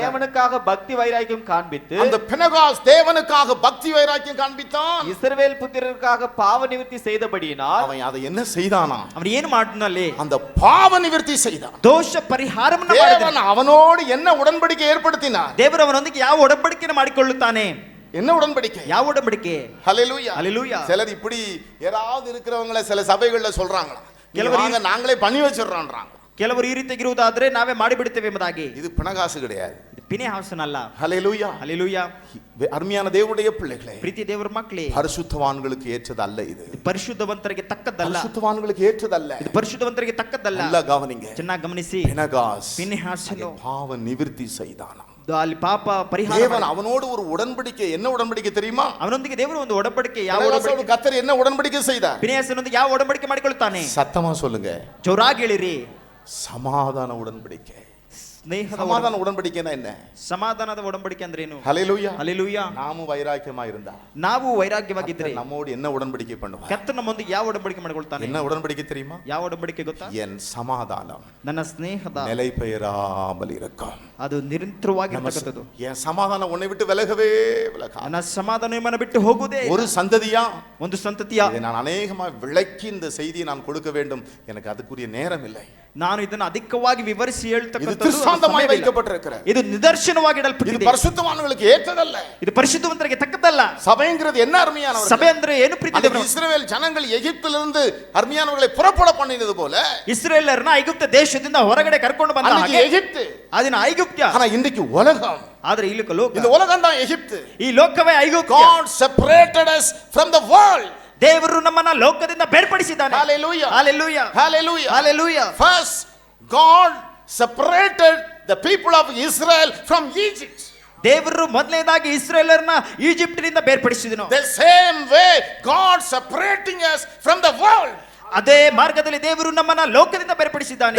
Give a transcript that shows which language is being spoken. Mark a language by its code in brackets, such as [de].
[ta] தேவனுக்காக பக்தி வைராக்கியம் காண்பித்து, அந்த பினகாஸ் தேவனுக்காக பக்தி வைராக்கியம் காண்பித்தான். இஸ்ரவேல் புத்திரருக்காக பாவ நிவர்த்தி செய்தபடியினால் அவன் அதை என்ன செய்தானா? [kn] ಅವನು ಏನು ಮಾಡಿದ್ನಲ್ಲಿ [ta] அந்த பாவ நிவர்த்தி செய்தான். [kn] ದೋಷ ಪರಿಹಾರವನ್ನು ಮಾಡಿದನು. [ta] தேவன் அவனோடு என்ன உடன்படிக்கை ஏற்படுத்தினார்? [kn] ದೇವರು ಅವನೊಂದಿಗೆ ಯಾವ ಒಡಂಬಡಿಕೆಯನ್ನು ಮಾಡಿಕೊಳ್ಳುತ್ತಾನೆ? [ta] என்ன உடன்படிக்கை? [kn] ಯಾವ ಒಡಂಬಡಿಕೆ? [ta] ஹல்லேலூயா. ஹல்லேலூயா. சிலர் இப்படி ஏதாவது இருக்கிறவங்கள சில சபைகள்ல சொல்றாங்களா, [kn] ಕೆಲವರು [ta] வாங்க நாங்களே பண்ணி வச்சிடறோம்ன்றாங்க. [kn] ಕೆಲವರು ಈ ರೀತಿಯಾಗಿರುವುದಾದ್ರೆ ನಾವೇ ಮಾಡಿಬಿಡ್ತೇವೆ ಎಂಬುದಾಗಿ. [ta] இது பினகாசு கிடையாது. [kn] ಇದು ಪಿನೆಹಾಸನ ಅಲ್ಲ. [ta] ஹல்லேலூயா. [kn] ಹಲ್ಲೆಲೂಯಾ. [ta] அருமையான தேவனுடைய பிள்ளைகளே, [kn] ಪ್ರೀತಿ ದೇವರ ಮಕ್ಕಳೇ, [ta] பரிசுத்தவான்களுக்கு ஏற்றதல்ல இது. [kn] ಪರಿಶುದ್ಧವಂತರಿಗೆ ತಕ್ಕದ್ದಲ್ಲ. [ta] பரிசுத்தவான்களுக்கு ஏற்றதல்ல. [kn] ಇದು ಪರಿಶುದ್ಧವಂತರಿಗೆ ತಕ್ಕದ್ದಲ್ಲ. [ta] நல்லா கவனிங்க. [kn] ಚೆನ್ನಾಗಿ ಗಮನಿಸಿ. [ta] பினகாஸ் [kn] ಪಿನೆಹಾಸನು [ta] பாவ நிவர்த்தி செய்தானாம். [kn] ಅಲ್ಲಿ ಪಾಪ ಪರಿಹಾರ. [ta] தேவன் அவனோடு ஒரு உடன்படிக்கை, என்ன உடன்படிக்கை தெரியுமா? [kn] ಅವನೊಂದಿಗೆ ದೇವರು ಒಂದು ಒಡಂಬಡಿಕೆ. ಯಾವ [ta] பினகாசோடு [kn] ಒಡಂಬಡಿಕೆ? [ta] கர்த்தர் என்ன உடன்படிக்கை செய்தார்? [kn] ಪಿನೆಹಾಸನೊಂದಿಗೆ ಯಾವ ಒಡಂಬಡಿಕೆ ಮಾಡಿಕೊಳ್ಳುತ್ತಾನೆ? [ta] சத்தமா சொல்லுங்க. [kn] ಜೋರಾಗಿ ಹೇಳಿರಿ. [ta] சமாதான உடன்படிக்கை. [kn] ಸ್ನೇಹದ [ta] சமாதான உடன்படிக்கைனா என்ன? [kn] ಸಮಾಧಾನದ ಒಡಂಬಡಿಕೆ ಅಂದ್ರೆ ಏನು? [ta] ஹalleluya. [kn] ಹಲ್ಲೆಲೂಯಾ. [ta] நாமும் வைராக்கியமா இருந்தா [kn] ನಾವು ವೈರಾಗ್ಯವಾಗಿದ್ರೆ [ta] நம்மோடு என்ன உடன்படிக்கை பண்ணுவார்? [kn] ಕರ್ತನ ನಮ್ಮೊಂದಿಗೆ ಯಾವ ಒಡಂಬಡಿಕೆ ಮಾಡಿಕೊಳ್ತಾನೆ? [ta] என்ன உடன்படிக்கை தெரியுமா? [kn] ಯಾವ ಒಡಂಬಡಿಕೆ ಗೊತ್ತಾ? [ta] என் சமாதானம் [kn] ನನ್ನ ಸ್ನೇಹದ [ta] நிலை பெயராமல் இருக்கும். [kn] ಅದು ನಿರಂತರವಾಗಿರತಕ್ಕದ್ದು. [ta] என் சமாதானம் உன்னை விட்டு விலகவே விலகாது. [kn] ನನ್ನ ಸಮಾಧಾನ ನಿಮ್ಮನ್ನು ಬಿಟ್ಟು ಹೋಗುವುದೇ [ta] ஒரு சந்ததியா [kn] ಒಂದು ಸಂತತಿಯ [ta] இதை நான் அநேகமாக விளக்கி இந்த செய்தியை நான் கொடுக்க வேண்டும். எனக்கு அதுக்குரிய நேரம் இல்லை. [kn] ನಾನು ಇದನ್ನು ಅಧಿಕವಾಗಿ ವಿವರಿಸಿ [ta] இது [kn] ಹೇಳ್ತಕ್ಕಂಥದ್ದು [ta] திருஷ்டாந்தமாய் வைக்கப்பட்டிருக்கிறது. [kn] ಇದು ನಿದರ್ಶನವಾಗಿ [ta] இது [kn] ಇಡಲ್ಪಟ್ಟಿದೆ. [ta] பரிசுத்தவான்களுக்கு ஏற்றதல்ல. [kn] ಇದು ಪರಿಶುದ್ಧವಂತರಿಗೆ ತಕ್ಕದ್ದಲ್ಲ. [ta] சபைங்கிறது என்ன அருமையானவர்கள்? [kn] ಸಭೆ ಅಂದ್ರೆ ಏನು ಪ್ರೀತಿ [ta] அந்த [kn] ದೇವರೇ? [ta] இஸ்ரவேல் ஜனங்கள் எகிப்திலிருந்து அருமையானவர்களை புறப்பட பண்ணினது போல [kn] ಇಸ್ರೇಲರನ್ನ ಐಗುಪ್ತ ದೇಶದಿಂದ ಹೊರಗಡೆ ಕರ್ಕೊಂಡು ಬಂದ [ta] அன்னைக்கு [kn] ಹಾಗೆ [ta] எகிப்து, [kn] ಅದನ್ನ ಐಗುಪ್ತ್ಯ. [ta] ஆனா இன்றைக்கு உலகம். [kn] ಆದ್ರೆ ಇಲ್ಲಿ ಲೋಕ, [ta] இந்த உலகம் தான் எகிப்து. [kn] ಈ ಲೋಕವೇ ಐಗುಪ್ತ್ಯ. [en] God separated us from the world. [kn] ದೇವರು ನಮ್ಮನ್ನ ಲೋಕದಿಂದ ಬೇರ್ಪಡಿಸಿದ್ದಾನೆ. [en] Hallelujah. Hallelujah. Hallelujah. Hallelujah. First God separated the people of Israel from Egypt. [kn] ದೇವರು ಮೊದಲನೇದಾಗಿ ಇಸ್ರೇಲರನ್ನ ಈಜಿಪ್ಟಿನಿಂದ ಬೇರ್ಪಡಿಸಿದನು. [en] The same way God separating us from the world. [kn] ಅದೇ ಮಾರ್ಗದಲ್ಲಿ ದೇವರು ನಮ್ಮನ್ನ ಲೋಕದಿಂದ ಬೇರ್ಪಡಿಸಿದ್ದಾನೆ.